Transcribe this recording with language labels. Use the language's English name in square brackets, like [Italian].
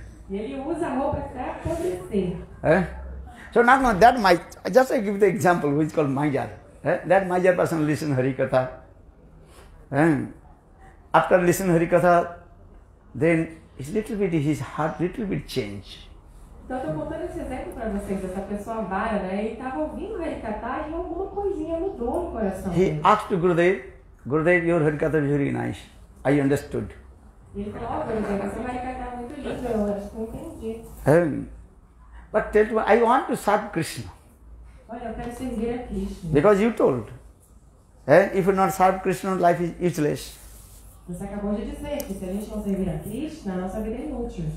[Portuguese] E ele usa a roupa até apodrecer. [English] So now that just I give the example which is called Majar. That Majar person listen Hari Katha. After listen Hari Katha, then his heart little bit change. [Portuguese] Então eu estou contando esse exemplo para vocês, essa pessoa vara, né? Ele estava ouvindo Hari Katha e alguma coisinha mudou no coração [English] He [Portuguese] dele. [English] asked Gurudev, your Hari Katha is very nice. I understood. [Portuguese] Ele falou, Gurudev, essa Hari Katha é muito linda, eu acho que eu entendi. [English] But tell me, I want to serve Krishna. [Portuguese] Olha, eu quero servir a Krishna. [English] Because you told, if you not serve Krishna, life is useless. [Portuguese] Você acabou de dizer que se a gente não servir a Krishna, a nossa vida é inútil.